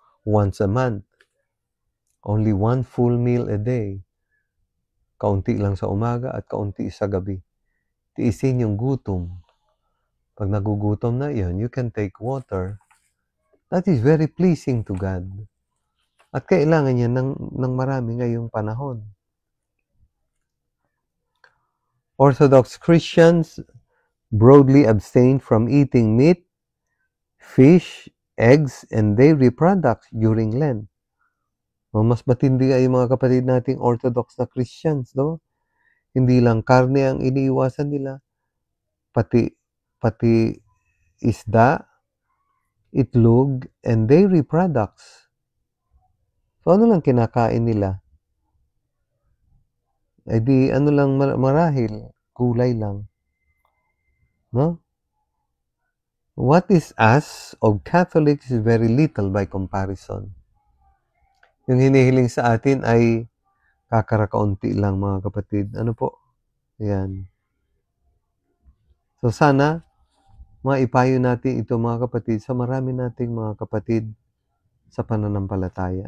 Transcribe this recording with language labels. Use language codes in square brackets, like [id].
[en] once a month. Only 1 full meal a day. [tl] Kaunti lang sa umaga at kaunti sa gabi. Tiisin yung gutom. Pag nagugutom na yun, [en] you can take water. That is very pleasing to God. [tl] At kailangan niya ng marami ngayong panahon. [en] Orthodox Christians broadly abstain from eating meat, fish, eggs, and dairy products during Lent. [tl] Mas matindi ay yung mga kapatid nating Orthodox na Christians, no? Hindi lang karne ang iniiwasan nila, pati isda, itlog, [en] and dairy products. [tl] So ano lang kinakain nila? Eh di ano lang marahil, gulay lang. No? [en] What is us of Catholics is very little by comparison. [tl] Yung hinihiling sa atin ay kakarakaunti lang mga kapatid. Ano po? Yan. So sana maipayo natin ito mga kapatid sa marami nating mga kapatid sa pananampalataya.